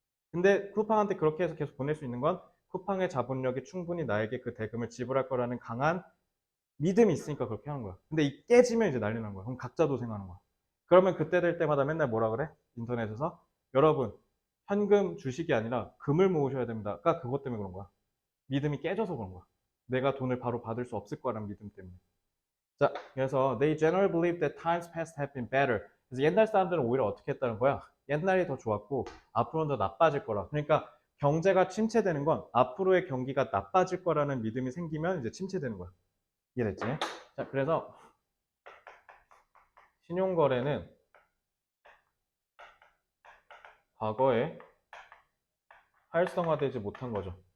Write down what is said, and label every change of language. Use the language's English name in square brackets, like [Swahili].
[Korean] 근데 쿠팡한테 그렇게 해서 계속 보낼 수 있는 건 쿠팡의 자본력이 충분히 나에게 그 대금을 지불할 거라는 강한 믿음이 있으니까 그렇게 하는 거야. 근데 이 깨지면 이제 난리 나는 거야. 그럼 각자 도생하는 거야. 그러면 그때 될 때마다 맨날 뭐라 그래? 인터넷에서 여러분 현금 주식이 아니라 금을 모으셔야 됩니다. 그러니까 그것 때문에 그런 거야. 믿음이 깨져서 그런 거야. 내가 돈을 바로 받을 수 없을 거라는 믿음 때문에. 자, 그래서 [English] they generally believe that times past have been better. [Korean] 그래서 옛날 사람들은 오히려 어떻게 했다는 거야? 옛날이 더 좋았고 앞으로는 더 나빠질 거라. 그러니까 경제가 침체되는 건 앞으로의 경기가 나빠질 거라는 믿음이 생기면 이제 침체되는 거야. 이해됐지? 자, 그래서 신용거래는 과거에 활성화되지 못한 거죠.